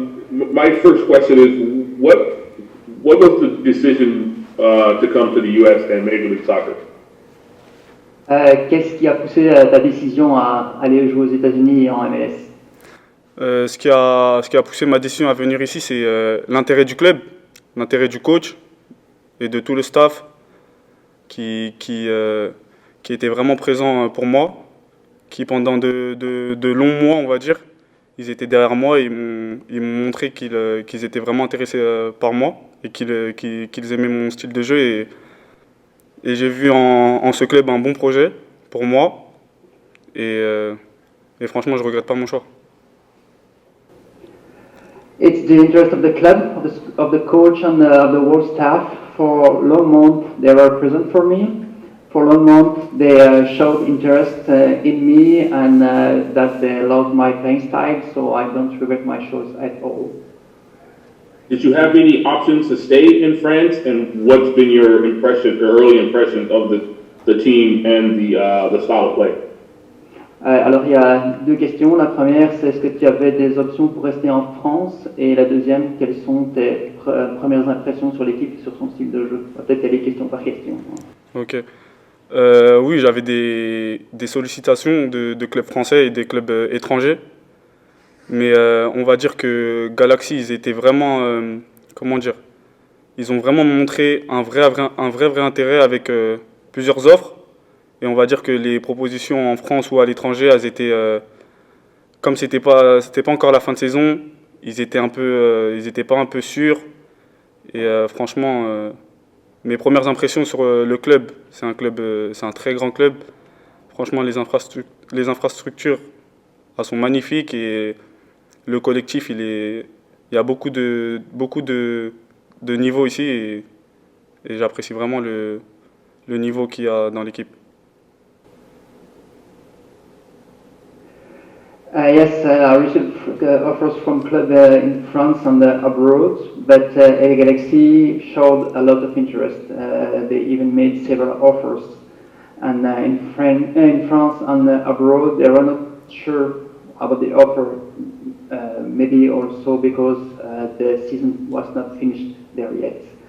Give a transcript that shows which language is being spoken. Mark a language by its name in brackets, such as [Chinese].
[English] My first question is, what was the decision to come to the U.S. and Major League Soccer? [French] Qu'est-ce qui a poussé ta décision à aller jouer aux États-Unis et en MLS? Ce qui a poussé ma décision à venir ici, c'est l'intérêt du club, l'intérêt du coach et de tout le staff qui était vraiment présent pour moi, qui pendant de longs mois, on va dire, ils étaient derrière moi et ils m'ont montré qu'ils étaient vraiment intéressés par moi et qu'ils aimaient mon style de jeu. Et j'ai vu en ce club un bon projet pour moi. Et franchement, je ne regrette pas mon choix. [English] It's the interest of the club, of the coach and of the whole staff. For long months, they were present for me. For long months, they showed interest in me and that they loved my playing style, so I don't regret my choice at all. Did you have any options to stay in France, and what's been your early impression of the team and the style of play? [French] Alors il y a deux questions. La première, c'est est-ce que tu avais des options pour rester en France? Et la deuxième, quelles sont tes premières impressions sur l'équipe et sur son style de jeu? Peut-être aller question par question. Ok. Oui, j'avais des sollicitations de clubs français et des clubs étrangers. Mais on va dire que Galaxy, ils étaient vraiment, ils ont vraiment montré un vrai intérêt avec plusieurs offres. Et on va dire que les propositions en France ou à l'étranger, elles étaient, comme c'était pas encore la fin de saison, ils étaient pas un peu sûrs. Et franchement, mes premières impressions sur le club, c'est un très grand club. Franchement, les infrastructures, elles sont magnifiques et le collectif, il y a beaucoup de niveaux ici et j'apprécie vraiment le niveau qu'il y a dans l'équipe. [English] Yes, I received offers from clubs in France and abroad, but LA Galaxy showed a lot of interest. They even made several offers. And in France and abroad, they were not sure about the offer, maybe also because the season was not finished there yet.